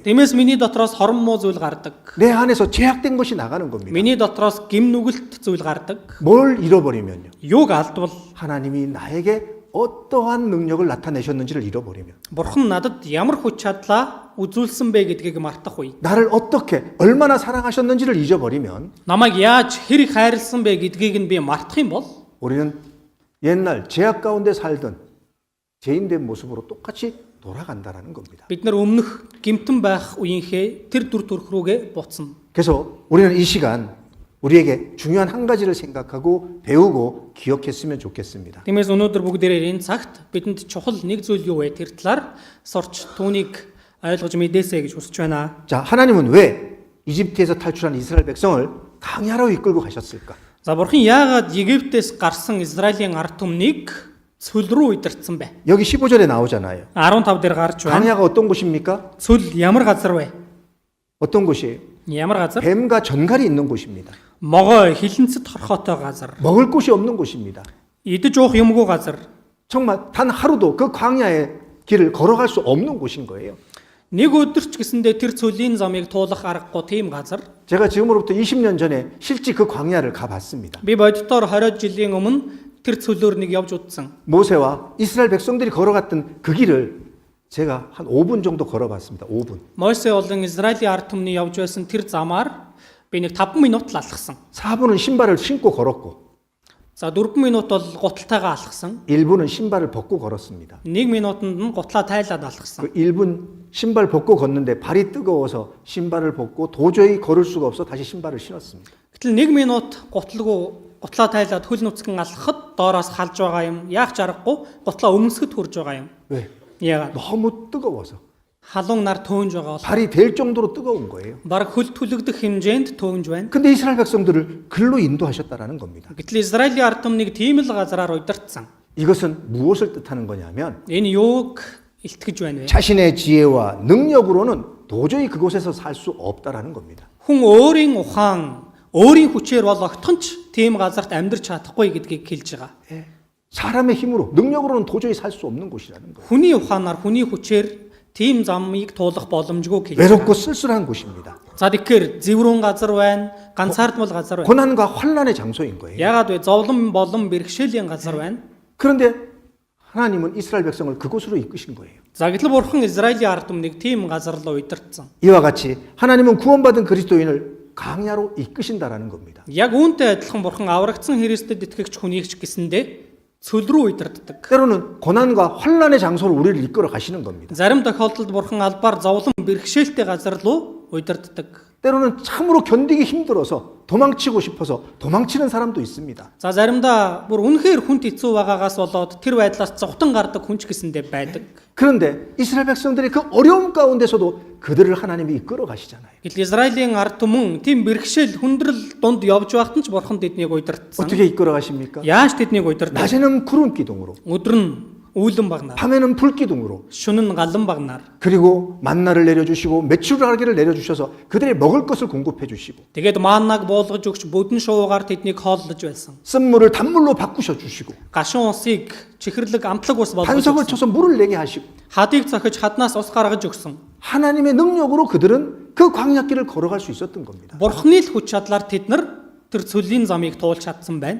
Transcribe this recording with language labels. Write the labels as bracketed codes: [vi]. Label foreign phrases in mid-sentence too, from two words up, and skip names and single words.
[mn] Тиймээс миний дотроос хорон муу зүйл гардаг. [ko] 내 안에서 제약된 것이 나가는 겁니다. [mn] Миний дотроос гим нүгэлт зүйл гардаг. [ko] 뭘 잃어버리면요. [mn] Юуг алдвал [ko] 하나님이 나에게 어떠한 능력을 나타내셨는지를 잃어버리면 [mn] Бурхан надад ямар хүч чадлаа үзүүлсэн бэ гэдгийг мартах үе. [ko] 나를 어떻게 얼마나 사랑하셨는지를 잊어버리면 [mn] Намайг яаж хэрэг хайрлсан бэ гэдгийг нь би мартах юм бол [ko] 우리는 옛날 제약 가운데 살던 죄인된 모습으로 똑같이 돌아간다라는 겁니다. [mn] бид нар өмнөх гимтэн байх үеийнхээ тэр дүр төрх рүүгээ буцна. [ko] 그래서 우리는 이 시간 우리에게 중요한 한 가지를 생각하고 배우고 기억했으면 좋겠습니다. [mn] Тиймээс өнөөдөр бүгдээрээ энэ цагт бидэнд чухал нэг зүйл юу вэ? Тэр талаар сурч түүнийг ойлгож мэдээсэй гэж хүсэж байна. [ko] 자, 하나님은 왜 이집트에서 탈출한 이스라엘 백성을 강야로 이끌고 가셨을까? [mn] За бурхан яагаад Египтээс гарсан Израилийн ард түмнийг цөл рүү удирдсан бэ? [ko] 여기 15절에 나오잖아요. [mn] 15 дээр гарч байна. [ko] 강야가 어떤 곳입니까? [mn] цөл ямар газар вэ? [ko] 어떤 곳이에요? [mn] Ямар газар? [ko] 뱀과 전갈이 있는 곳입니다. [mn] Могой хилэнцэд хорхоотой газар. [ko] 먹을 곳이 없는 곳입니다. [mn] Идэж уух юмгүй газар. [ko] 정말 단 하루도 그 광야의 길을 걸어갈 수 없는 곳인 거예요. [mn] Нэг өдөрч гэсэндээ тэр цөлийн замыг туулах аргагүй тийм газар. [ko] 제가 지금으로부터 20년 전에 실제 그 광야를 가봤습니다. [mn] Би боддоор 20 жилийн өмнө тэр цөлөөр нэг явж удсан. [ko] 모세와 이스라엘 백성들이 걸어갔던 그 길을 제가 한 5분 정도 걸어봤습니다. 5분. [mn] Мойсе болон Израилийн ард түмний явж байсан тэр замаар би нэг 5 минут л алхсан. [ko] 4분은 신발을 신고 걸었고 [mn] За 4 минут бол гуталтайгаа алхсан. [ko] 1분은 신발을 벗고 걸었습니다. [mn] 1 минутанд нь гутлаа тайлаад алхсан. [ko] 그 1분 신발 벗고 걷는데 발이 뜨거워서 신발을 벗고 도저히 걸을 수가 없어 다시 신발을 신었습니다. [mn] Гэтэл 1 минут гутлаа тайлаад хөл нүцгэн алхахад доороос халж байгаа юм. Яах ч аргагүй гутлаа өмсгөд хурж байгаа юм. [ko] 왜? [mn] Яагаад? [ko] 너무 뜨거워서. [mn] Халуун нар төөнж байгаа бол [ko] 발이 될 정도로 뜨거운 거예요. [mn] баг хөл түлэгдэх хэмжээнд төөнж байна. [ko] 근데 이스라엘 백성들을 글로 인도하셨다라는 겁니다. [mn] Гэтэл Израилийн ард түмнийг тийм л газараар удирдсан. [ko] 이것은 무엇을 뜻하는 거냐면 [mn] Энэ юуг илтгэж байна вэ? [ko] 자신의 지혜와 능력으로는 도저히 그곳에서 살 수 없다라는 겁니다. [mn] Хүн өөрийн ухаан, өөрийн хүчээр бол огтхон ч тийм газарт амьдрч чадахгүй гэдгийг хэлж байгаа. [ko] 사람의 힘으로, 능력으로는 도저히 살 수 없는 곳이라는 거예요. [mn] Хүний ухаанаар, хүний хүчээр тийм замыг туулах боломжгүй хэлж [ko] 외롭고 [mn] байгаа. [ko] 쓸쓸한 곳입니다. [mn] За тэгэхээр зэврүүн газар байна, ганцаардмал газар байна. [ko] 고난과 환란의 장소인 거예요. [mn] Яагаад вэ? Зовлон болон бэрхшээлийн газар байна. [ko] 그런데 하나님은 이스라엘 백성을 그곳으로 이끄신 거예요. [mn] За гэтэл бурхан Израилийн ард түмнийг тийм газар руу удирдсан. [ko] 이와 같이 하나님은 구원받은 그리스도인을 강야로 이끄신다라는 겁니다. [mn] Яг үүнтэй адилхан бурхан аврагдсан Христэд итгэгч хүнийг ч гэсэндээ цөл рүү удирддаг. [ko] 때로는 고난과 환란의 장소로 우리를 이끌어 가시는 겁니다. [mn] Зарим тохиолдолд бурхан албаар зовлон бэрхшээлтэй газар руу удирддаг. [ko] 때로는 참으로 견디기 힘들어서 도망치고 싶어서 도망치는 사람도 있습니다. [mn] За заримдаа бүр үнэхээр хүнд хэцүү байгаагаас болоод тэр байдлаас зовтон гардаг хүн ч гэсэндээ байдаг. [ko] 그런데 이스라엘 백성들이 그 어려움 가운데서도 그들을 하나님이 이끌어 가시잖아요. [mn] Гэтэл Израилийн ард түмэн тийм бэрхшээл хүндрэл дунд явж байхад ч бурхан тэднийг удирдсан. [ko] 어떻게 이끌어 가십니까? [mn] Яаж тэднийг удирдав? [ko] 낮에는 구름 기둥으로, [mn] Өдөр нь үүлэн багнаар, [ko] 밤에는 불 기둥으로, [mn] шөнө нь галан багнаар. [ko] 그리고 만나를 내려주시고 메추라기를 내려주셔서 그들이 먹을 것을 공급해 주시고 [mn] Тэгээд мааннаг буулгаж өгч бүдэн шуугаар тэднийг хооллож байсан. [ko] 쓴물을 단물로 바꾸셔 주시고 [mn] Гашуун усыг чихэрлэг амтлаг ус болгож [ko] 반석을 [mn] өгсөн. [ko] 쳐서 물을 내게 하시고 [mn] Хадыг цохиж хаднаас ус гаргаж өгсөн. [ko] 하나님의 능력으로 그들은 그 광야길을 걸어갈 수 있었던 겁니다. [mn] Бурхны л хүч чадлаар тэд нар тэр цөлийн замыг туулж чадсан байна.